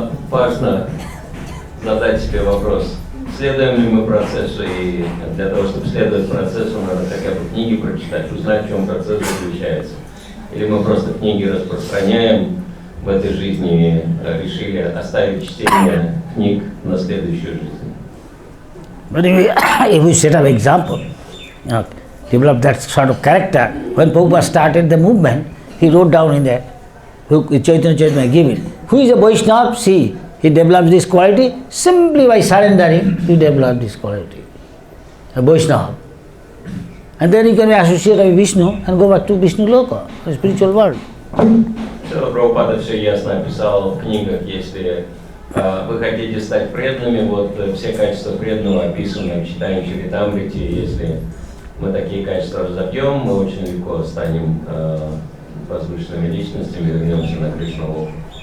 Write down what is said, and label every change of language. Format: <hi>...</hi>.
<ru>Важно задать себе вопрос, следуем ли мы процессу, и для того, чтобы следовать процессу, надо хотя бы книги прочитать, узнать, в чем процесс заключается. Или мы просто книги распространяем в этой жизни и решили оставить чтение книг на следующую жизнь.</ru> <en>But if we set up example, develop that sort of character, when Prabhupada started the movement, he wrote down in that, Chaitanya Chaitanya gave it. Who is a Vaishnava? See, he develops this quality, simply by surrendering, he develops this quality. A Vaishnava. And then you can be associated with Vishnu and go back to Vishnu Loka, the spiritual world.</en> <ru>Прабхупада все ясно описал в книгах, если вы хотите стать преданными, вот все качества преданного описаны в читании Чаритамрити. Если мы такие качества разобьем, мы очень легко станем возвышенными личностями, вернемся на Кришну Локу.</ru>